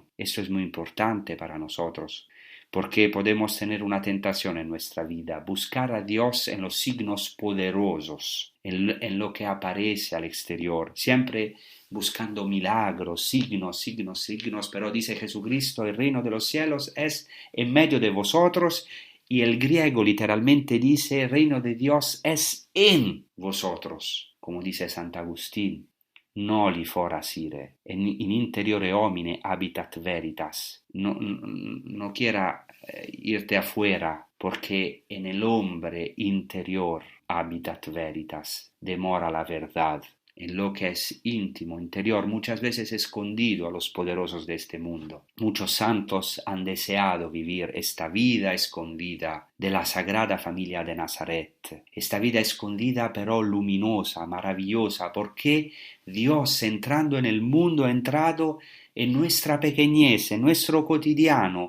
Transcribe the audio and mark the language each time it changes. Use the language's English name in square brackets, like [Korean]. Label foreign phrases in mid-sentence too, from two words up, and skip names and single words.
[Spanish] Eso es muy importante para nosotros, porque podemos tener una tentación en nuestra vida, buscar a Dios en los signos poderosos, en lo que aparece al exterior, siempre buscando milagros, signos, pero dice Jesucristo, el reino de los cielos es en medio de vosotros, y el griego literalmente dice, el reino de Dios es en vosotros, como dice Sant'Agustín. [Latin] Noli foras ire, in interiore homine habitat veritas. [Spanish] No quiera irte afuera, porque en el hombre interior [Latin] habitat veritas, [Spanish] demora la verdad. En lo que es íntimo, interior, muchas veces escondido a los poderosos de este mundo. Muchos santos han deseado vivir esta vida escondida de la Sagrada Familia de Nazaret. Esta vida escondida pero luminosa, maravillosa, porque Dios entrando en el mundo ha entrado en nuestra pequeñez, en nuestro cotidiano.